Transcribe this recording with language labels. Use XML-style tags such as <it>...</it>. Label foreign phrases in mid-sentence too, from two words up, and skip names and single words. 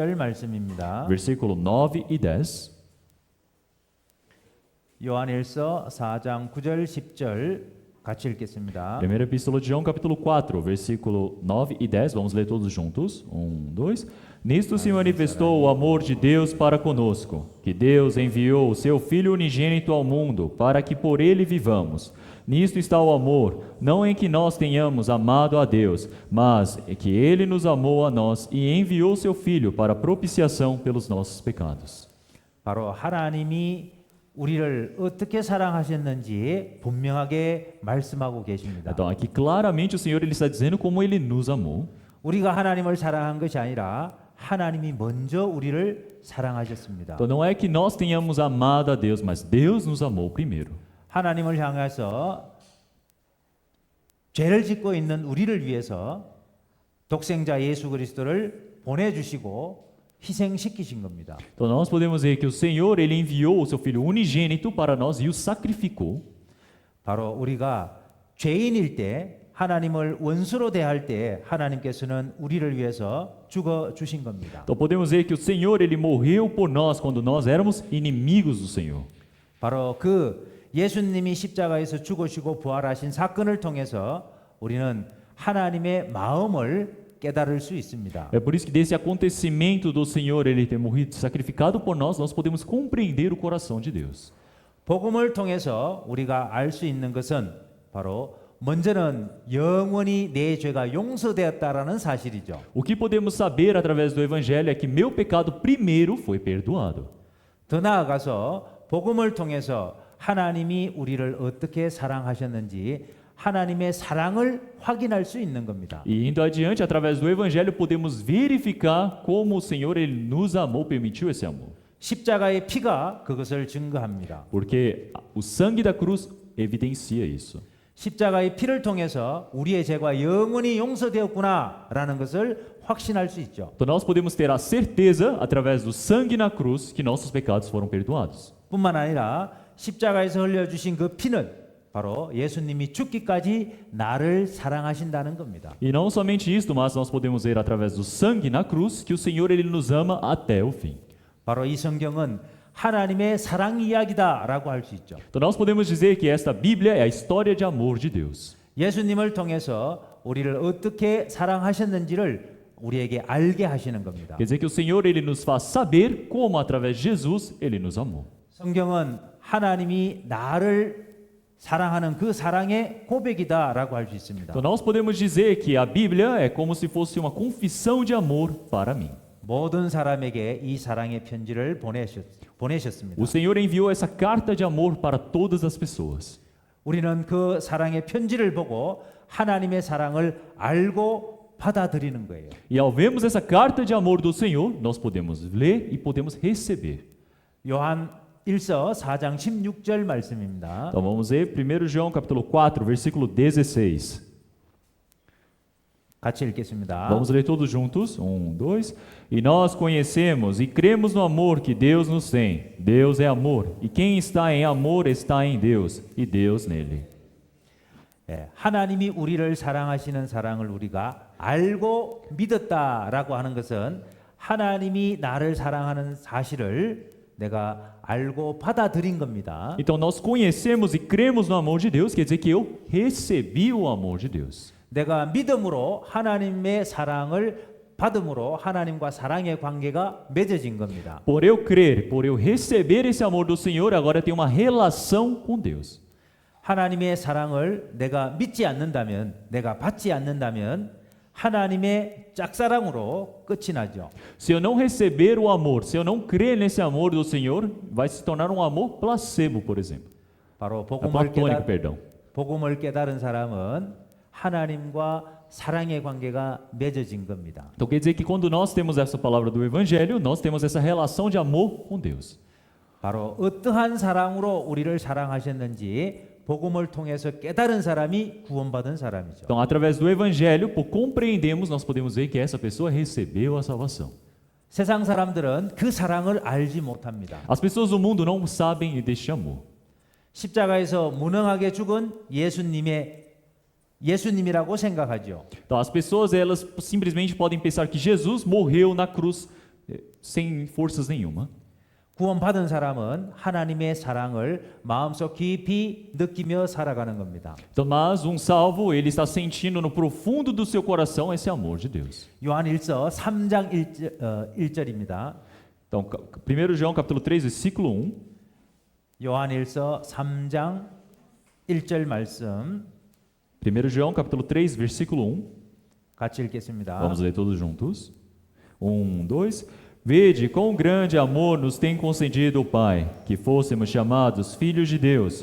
<pt>Versículo 9 e 10.</pt> <ko>요한일서 4장 9절 10절 같이 읽겠습니다.</ko> <pt>Primeira Epístola de João, capítulo 4, versículo 9 e 10. Vamos ler todos juntos. 2. Nisto se manifestou o amor de Deus para conosco, que Deus enviou o seu Filho unigênito ao mundo, para que por ele vivamos. Nisto está o amor, não em que nós tenhamos amado a Deus, mas em que ele nos amou a nós e enviou seu Filho para propiciação pelos nossos pecados.</pt> <ko>바로 하나님이 우리를 어떻게 사랑하셨는지 분명하게 말씀하고 계십니다.</ko> <pt>Então, aqui claramente o Senhor ele está dizendo como ele nos amou.</pt> <ko>우리가 하나님을 사랑한 것이 아니라 하나님이 먼저 우리를 사랑하셨습니다.</ko> <pt>Então, não é que nós tenhamos amado a Deus, mas Deus nos amou primeiro.</pt> <ko>하나님을 향해서 죄를 짓고 있는 우리를 위해서 독생자 예수 그리스도를 보내주시고 희생시키신 겁니다.</ko> <pt>Então, nós podemos ver que o Senhor ele enviou o seu Filho unigênito para nós e o sacrificou.</pt> <ko>바로 우리가 죄인일 때 하나님을 원수로 대할 때 하나님께서는 우리를 위해서 죽어 주신 겁니다.</ko> <pt>Então, podemos ver que o Senhor ele morreu por nós quando nós éramos inimigos do Senhor.</pt> <ko>바로 그 예수님이 십자가에서 죽으시고 부활하신 사건을 통해서 우리는 하나님의 마음을 깨달을 수 있습니다.</ko> <pt>É por isso que desse acontecimento do Senhor ele ter morrido sacrificado por nós, nós podemos compreender o coração de Deus.</pt> <ko>복음을 통해서 우리가 알 수 있는 것은 바로 먼저는 영원히 내 죄가 용서되었다라는 사실이죠.</ko> <pt>O que podemos saber através do evangelho é que meu pecado primeiro foi perdoado.</pt> <ko>더 나아가서 복음을 통해서 하나님이 우리를 어떻게 사랑하셨는지 하나님의 사랑을 확인할 수 있는 겁니다.</ko> <pt>E indo adiante, através do evangelho podemos verificar como o Senhor ele nos amou, permitiu esse amor.</pt> <ko>십자가의 피가 그것을 증거합니다.</ko> <pt>Porque o sangue da cruz evidencia isso.</pt> <ko>십자가의 피를 통해서 우리의 죄가 영원히 용서되었구나라는 것을 확신할 수 있죠.</ko> <pt>Então nós podemos ter a certeza através do sangue na cruz que nossos pecados foram perdoados.</pt> <ko>뿐만 아니라 십자가에서 흘려주신 그 피는 바로 예수님이 죽기까지 나를 사랑하신다는 겁니다.</ko> <pt>E não somente isto, mas nós podemos ver através do sangue na cruz que o Senhor ele nos ama até o fim.</pt> <ko>바로 이 성경은 하나님의 사랑 이야기다라고 할 수 있죠.</ko> <pt>Então nós podemos dizer que esta Bíblia é a história de amor de Deus.</pt> <ko>예수님을 통해서 우리를 어떻게 사랑하셨는지를 우리에게 알게 하시는 겁니다.</ko> <pt>Quer dizer que o Senhor ele nos faz saber como através de Jesus ele nos amou.</pt> <ko>성경은 하나님이 나를 사랑하는 그 사랑의 고백이다라고 할 수 있습니다.</ko> <pt>Então nós podemos dizer que a Bíblia é como se fosse uma confissão de amor para mim.</pt> <ko>모든 사람에게 이 사랑의 편지를 보내셨습니다.</ko> <pt>O Senhor enviou essa carta de amor para todas as pessoas.</pt> <ko>우리는 그 사랑의 편지를 보고 하나님의 사랑을 알고 받아들이는 거예요.</ko> <pt>E ao vermos essa carta de amor do Senhor, nós podemos ler e podemos receber.</pt> <ko>요한 1서 4장 16절 말씀입니다.</ko> <pt>Então vamos ler 1 João capítulo 4, versículo 16.</pt> <ko>같이 읽겠습니다.</ko> <pt>Vamos ler todos juntos. 2. E nós conhecemos e cremos no amor que Deus nos tem. Deus é amor, e quem está em amor está em Deus, e Deus nele.</pt> <ko>예, 하나님이 우리를 사랑하시는 사랑을 우리가 알고 믿었다라고 하는 것은 하나님이 나를 사랑하는 사실을 내가 알고 받아들인 겁니다.</ko> <pt>Então nós conhecemos e cremos no amor de Deus, quer dizer que eu recebi o amor de Deus.</pt> <ko>내가 믿음으로 하나님의 사랑을 받음으로 하나님과 사랑의 관계가 맺어진 겁니다.</ko> <pt>Por eu crer, por eu receber esse amor do Senhor, agora eu tenho uma relação com Deus.</pt> <ko>하나님의 사랑을 내가 믿지 않는다면, 내가 받지 않는다면 하나님의 짝사랑으로 끝이 나죠.</ko> <pt>Se eu não receber o amor, se eu não crer nesse amor do Senhor, vai se tornar um amor placebo, por exemplo.</pt> <ko>바로</ko> <pt>Platônico, perdão.</pt> <ko>복음을 깨달은 사람은 하나님과 사랑의 관계가 맺어진 겁니다.</ko> <pt>Então quer dizer que quando nós temos essa palavra do Evangelho, nós temos essa relação de amor com Deus.</pt> <ko>바로 어떠한 사랑으로 우리를 사랑하셨는지 복음을 통해서 깨달은 사람이 구원받은 사람이죠.</ko> <pt>Então, através do Evangelho, por compreendermos, nós podemos ver que essa pessoa recebeu a salvação.</pt> <ko>세상 사람들은 그 사랑을 알지 못합니다.</ko> <pt>As pessoas do mundo não sabem deste amor.</pt> <ko>십자가에서 무능하게 죽은 예수님이라고 생각하죠.</ko> <pt>Então, as pessoas elas simplesmente podem pensar que Jesus morreu na cruz sem forças nenhuma.</pt> <ko>구원받은 사람은 하나님의 사랑을 마음속 깊이 느끼며 살아가는 겁니다.</ko> <pt>Então, mas um salvo, ele está sentindo no profundo do seu coração esse amor de Deus.</pt> <ko>요한일서 3장 1절입니다.</ko> <pt>Então, 1 João capítulo 3, versículo 1.</pt> <ko>요한일서 3장 1절 말씀</ko> <pt>1 João capítulo 3, versículo 1.</pt> <ko>같이 읽겠습니다.</ko> <pt>Vamos ler todos juntos. 1, 2. Vede quão grande amor nos tem concedido o Pai, que fôssemos chamados filhos de Deus.</pt>